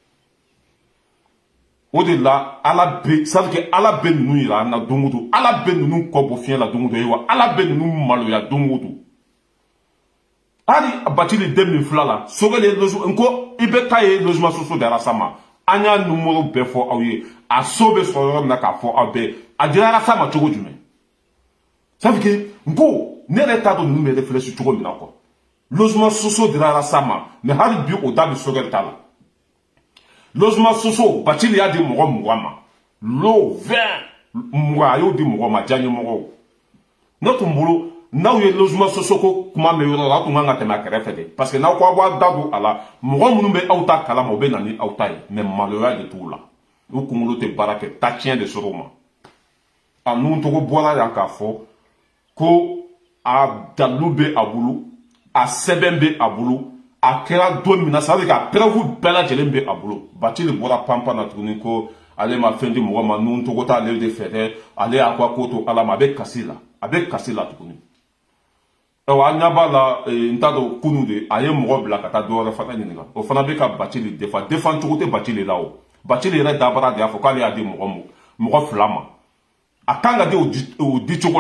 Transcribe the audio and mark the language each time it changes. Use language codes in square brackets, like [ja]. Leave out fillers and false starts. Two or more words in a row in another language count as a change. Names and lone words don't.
[bm] o de la Ala bɛ [fr] c'est à dire que [bm] Ala bɛ ninnu yira an na don o don Ala bɛ ninnu kɔ bɔ fiɲɛ la don o don wa Ala bɛ ninnu maloya don o don hali Bathily 2002 la Sogɛl ye logement nko i bɛ taa ye [fr] logement social [bm] dara sa ma an y'a numéro bɛɛ fɔ aw ye a so bɛ sɔrɔ yɔrɔ min na k'a fɔ aw bɛɛ a dira sa ma cogo jumɛn [fr] ça veut dire que [bm] nko ne yɛrɛ t'a dɔn ninnu bɛ réfléchir cogo min na quoi [fr] logement social [bm] dira sa ma mais hali bi o da bɛ Sogɛl ta la [fr] logement social [bm] Bathily y'a di mɔgɔ 20 ma lo 20 20 a y'o di mɔgɔ ma diyaɲɛ mɔgɔw ne tun bolo n'aw ye [fr] logement social [bm] ko kuma mɛn yɔrɔ la aw tun kan ka tɛmɛ a kɛrɛfɛ de [fr] parce que [bm] n'aw ko aw b'a da don a la mɔgɔ minnu bɛ aw ta kalama o bɛ na ni aw ta ye mais maloya de t'u la u kunkolo tɛ baara kɛ ta tiɲɛ de sɔrɔ o ma a nun tɔgɔ bɔra yan k'a fɔ ko a dalilu bɛ a bolo a sɛbɛn bɛ a bolo a kɛra don min na [fr] c'est à dire que [bm] a preuve bɛɛ lajɛlen bɛ a bolo Bathily bɔra panpan na tuguni ko ale ma fɛn di mɔgɔ ma nun tɔgɔ t'ale de fɛ dɛ ale y'a ka ko to Ala ma a bɛ kasi la tuguni an ɲa b'a la n t'a dɔn kunu de a ye mɔgɔ bila ka taa dɔ wɛrɛ fana ɲininka o fana bɛ ka Bathily défend cogo tɛ Bathily la o Bathily yɛrɛ dabara de y'a fɔ k'ale y'a di mɔgɔ 2 ma a kan ka di o di cogo la